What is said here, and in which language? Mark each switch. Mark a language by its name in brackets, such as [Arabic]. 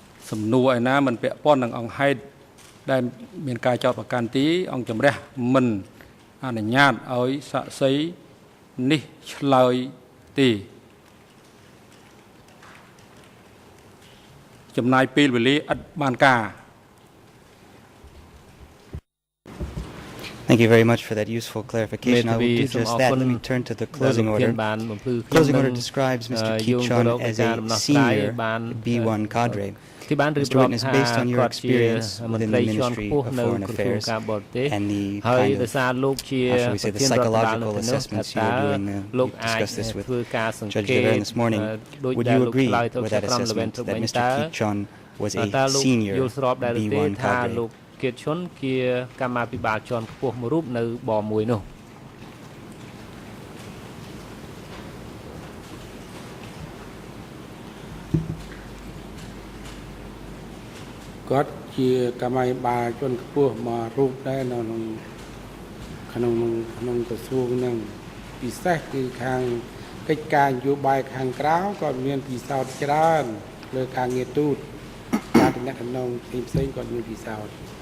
[Khmer] សំណួរឯណាមិនពាក់ព័ន្ធនឹងអង្គហេតុដែលមានការចោទប្រកាន់ទេអង្គជំរះមិនអនុញ្ញាតឲ្យសាក្សីនេះឆ្លើយទេចំណាយពេលវេលាឥតបានការ [English] Thank you very much for that useful clarification. I will do just that. Let me turn to the closing order. Closing order describes Mr. Keith Chon as a senior B1 cadre. Mr. Witness, based on your experience within the Ministry of Foreign Affairs and the kind of, how shall we say, the psychological assessments you were doing, you discussed this with Judge Deverne this morning, would you agree with that assessment that Mr. Keith Chon was a senior B1 cadre? [Khmer] គៀតឈុនជាកម្មាភិបាលជាន់ខ្ពស់មួយរូបនៅបមួយនោះ គាត់ជាកម្មាភិបាលជាន់ខ្ពស់មួយរូបដែរនៅក្នុងក្រសួងនឹងពិសេសគឺខាងកិច្ចការនយោបាយខាងក្រៅគាត់មានពិសោធន៍ច្រើនលើការងារទូតការតំណែងផ្សេងៗគាត់មានពិសោធន៍